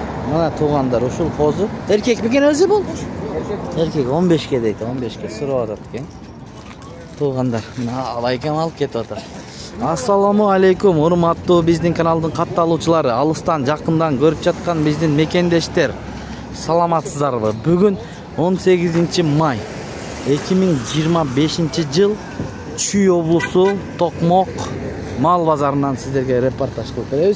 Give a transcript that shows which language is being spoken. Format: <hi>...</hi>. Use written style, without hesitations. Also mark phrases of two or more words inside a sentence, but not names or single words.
<ky>Мына тууганлар ушул козу. Эркек бекен өзү бул? Эркек 15ке дейди, 15ке сыры атат экен. Тууганлар, мына алайкен алып кетип атат.</ky> <ar>السلام عليكم,</ar> <ky>urmаттуу биздин каналдын катталуучулары, алыстан жакындан көрүп жаткан биздин мекендештер. Саламатсыздарбы? Бүгүн 18 май 2025 жыл Чүй облусу Токмок мал базарынан сиздерге репортаж кылып беребиз.</ky>